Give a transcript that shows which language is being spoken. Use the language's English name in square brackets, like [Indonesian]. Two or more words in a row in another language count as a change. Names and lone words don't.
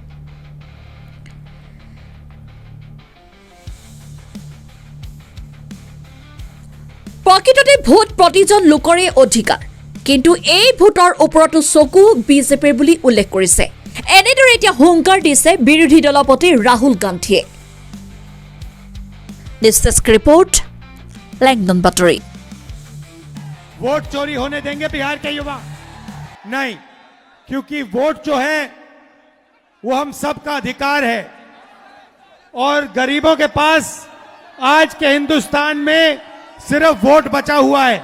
[Assamese] প্ৰকৃততে ভোট প্ৰতিজন লোকৰে অধিকাৰ, কিন্তু এই ভোটৰ ওপৰতো চকু বিজেপিৰ বুলি উল্লেখ কৰিছে। এনেদৰে এতিয়া হুংকাৰ দিছে বিৰোধী দলপতি ৰাহুল গান্ধীয়ে। দিছ [English] desk report, [Hindi] लैंगदन बटोरी। वोट चोरी होने देंगे बिहार के युवा? नहीं, क्योंकि वोट जो है वो हम सबका अधिकार है और गरीबों के पास आज के हिंदुस्तान में सिर्फ वोट बचा हुआ है।